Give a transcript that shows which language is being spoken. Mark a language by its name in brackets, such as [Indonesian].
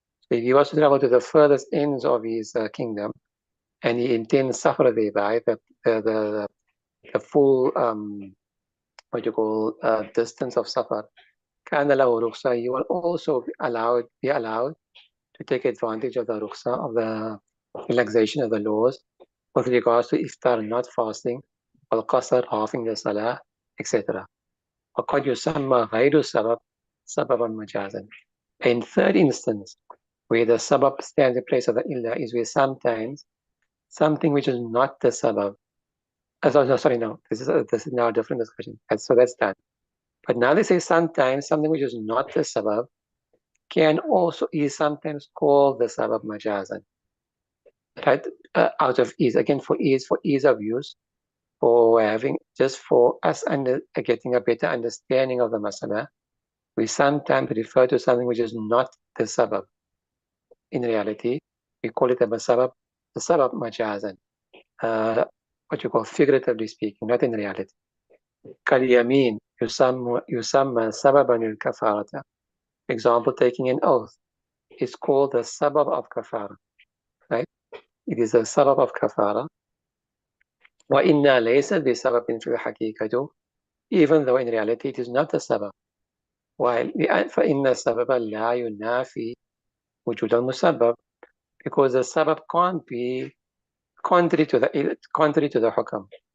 [English] So if he was to travel to the furthest ends of his kingdom, and he intends safar thereby, the full what you call distance of safar, [Arabic] كان له رخصة, [English] he will also be allowed to take advantage of the rukhsa, of the relaxation of the laws with regards to iftar, not fasting, al-qasr, halving the salah, etc. [Arabic] وقد يسمى غير السبب سببا مجازا. [English] In third instance, where the sabab stands in place of the illah, is where sometimes something which is not the sabab. This is now a different discussion. So that's done. But now they say sometimes something which is not the sabab is sometimes called the sabab majazan. Right? Out of ease, again, for ease of use, for us getting a better understanding of the masala, we sometimes refer to something which is not the sabab. In reality, we call it the sabab majazan. What you call figuratively speaking, not in reality. [Arabic] كاليمين يسمى سببا للكفارة. [English] Example, taking an oath is called the sabab of kafara, right? It is a sabab of kafara. [Arabic] وإن ليس بسبب في الحقيقة, [English] even though in reality it is not a sabab. While [Arabic] فإن السبب لا ينافي وجود المسبب, [English] because the sabab can't be contrary to the hukam.